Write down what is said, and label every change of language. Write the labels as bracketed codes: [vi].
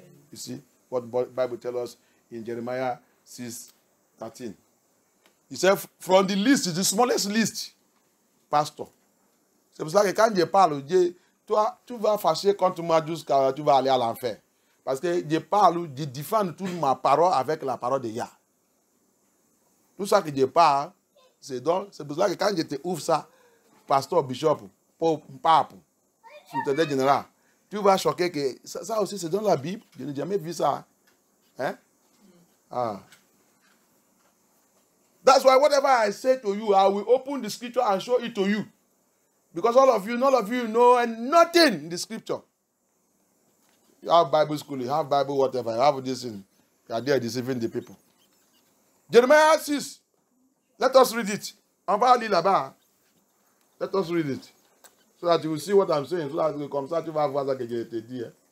[en] You see what the Bible tells us in Jeremiah 6:13. He said, from the list, the smallest list, pastor. [fr] C'est pour ça que quand Dieu parle, Dieu, toi, tu vas fâcher contre moi jusqu'à tu vas aller à l'enfer. Parce que Dieu parle, Dieu défend toute ma parole avec la parole de Yah. Tout ça que Dieu parle, c'est pour ça que quand je te ouvre ça, pasteur, bishop, pape, secrétaire général, tu vas choquer que ça aussi c'est dans la Bible. Je n'ai jamais vu ça. Hein? Ah. [en] That's why whatever I say to you, I will open the scripture and show it to you. Because all of you, none of you know and nothing in the scripture. You have Bible school, you have Bible whatever, you have this in. You are there deceiving the people. Jeremiah 6. Let us read it. Let us read it. So that you will see what I'm saying. So that [fr] comme ça, tu vas voir ce que je te dis.